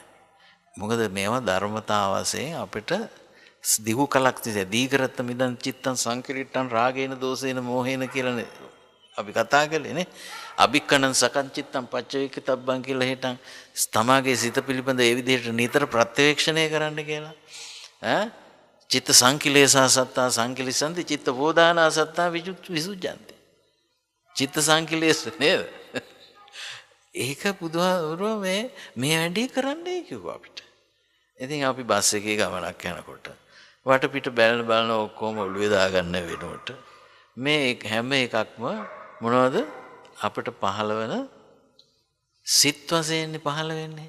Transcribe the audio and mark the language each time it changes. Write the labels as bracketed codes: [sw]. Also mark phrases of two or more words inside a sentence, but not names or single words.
[si] මොකද මේවා ධර්මතා වශයෙන් අපිට දිගු කලක් තිස්සේ [pi] දීඝරත්ත මිදන් චිත්තං සංකිරිට්ඨං රාගේන දෝෂේන මෝහේන [si] කියලා අපි කතා කළේ නේ. [pi] අභික්කණං සකං චිත්තං පච්චවේකිතබ්බං [si] කියලා හිටන් තමාගේ සිත පිළිබඳ ඒ විදිහට නිතර ප්‍රත්‍යවේක්ෂණය කරන්න කියලා. [pi] චිත්ත සංකිලේසා සත්තා සංකිලිසන්ති චිත්ත බෝධානා සත්තා විසුද්ධන්ති. චිත්ත සංකිලේශ නේද? [si] ඒක බුදුහාමුදුරුවෝ මේ වැඩේ කරන්නයි කිව්වා අපිට. ඉතින් අපි බස් එකේ ගමනක් යනකොට වටපිට බලන ඔක්කොම ඔළුවේ දාගන්න වෙනකොට මේ හැම එකක්ම මොනවද අපිට පහළ වෙන සිත් වශයෙන් පහළ වෙන්නේ.